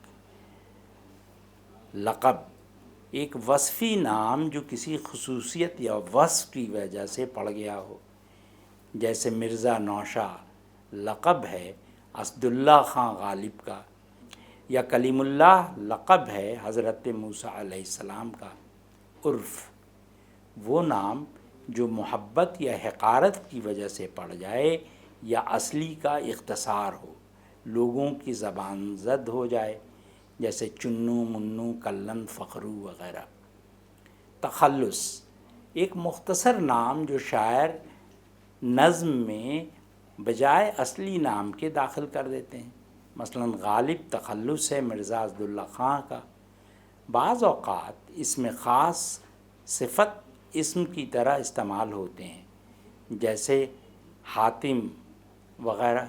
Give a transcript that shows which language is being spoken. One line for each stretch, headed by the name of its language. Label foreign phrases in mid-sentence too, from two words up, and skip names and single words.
Urdu: لقب، ایک وصفی نام جو کسی خصوصیت یا وصف کی وجہ سے پڑ گیا ہو، جیسے مرزا نوشا لقب ہے اسد اللہ خان غالب کا، یا کلیم اللہ لقب ہے حضرت موسیٰ
Arabic: علیہ السلام
Urdu: کا۔ عرف، وہ نام جو محبت یا حقارت کی وجہ سے پڑ جائے یا اصلی کا اختصار ہو، لوگوں کی زبان زد ہو جائے، جیسے چنو، منو، کلن، فخرو وغیرہ۔ تخلص، ایک مختصر نام جو شاعر نظم میں بجائے اصلی نام کے داخل کر دیتے ہیں، مثلا غالب تخلص ہے مرزا اسد اللہ خان کا۔ بعض اوقات اس میں خاص صفت اسم کی طرح استعمال ہوتے ہیں، جیسے حاتم وغیرہ۔